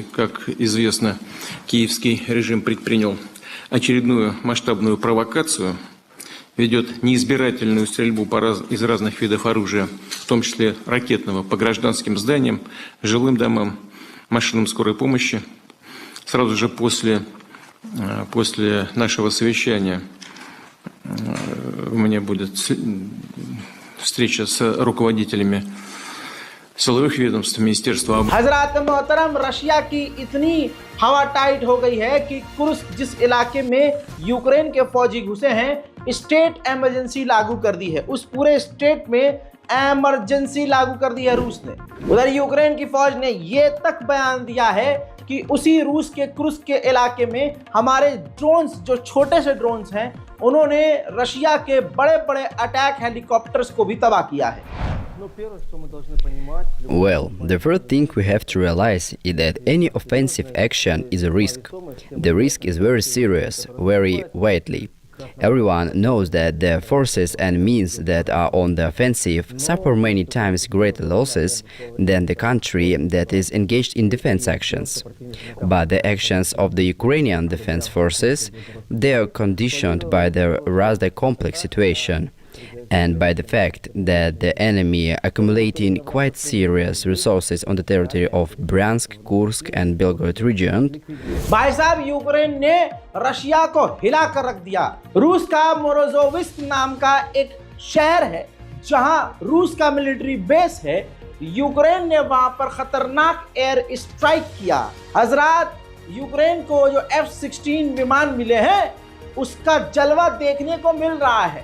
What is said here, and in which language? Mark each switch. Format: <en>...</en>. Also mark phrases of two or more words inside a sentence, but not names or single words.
<ru>Как известно, киевский режим предпринял очередную масштабную провокацию, ведет неизбирательную стрельбу из разных видов оружия, в том числе ракетного, по гражданским зданиям, жилым домам, машинам скорой помощи. Сразу же после нашего совещания у меня будет встреча с руководителями силовых ведомств, Министерства обороны.</ru> <hi>हजरात मोहतरम, रशिया की इतनी हवा टाइट हो गई है कि कुर्स्क जिस इलाके में यूक्रेन के फौजी घुसे हैं,</hi> <en>state emergency</en> <hi>लागू कर दी है। उस पूरे स्टेट में इमरजेंसी लागू कर दी है रूस ने। उधर यूक्रेन की फौज ने ये तक बयान दिया है कि उसी रूस के कुर्स्क के इलाके में हमारे ड्रोन्स, जो छोटे से ड्रोन्स हैं, उन्होंने रशिया के बड़े बड़े</hi> <en>attack helicopters</en> <hi>को भी तबाह किया है।</hi> <en>Well, the first thing we have to realize is that any offensive action is a risk. The risk is very serious, very widely. Everyone knows that the forces and means that are on the offensive suffer many times greater losses than the country that is engaged in defense actions. But the actions of the Ukrainian defense forces, they are conditioned by the rather complex situation and by the fact that the enemy accumulating quite serious resources on the territory of Bryansk, Kursk and Belgorod region.</en> <hi>भाई साहब, यूक्रेन ने रशिया को हिला कर रख दिया। रूस का मोरोजोविस्क नाम का एक शहर है जहां रूस का</hi> <en>military base</en> <hi>है। यूक्रेन ने वहां पर खतरनाक</hi> <en>air strike</en> <hi>किया। हजरात, यूक्रेन को जो F-16 विमान मिले हैं उसका जलवा देखने को मिल रहा है।</hi>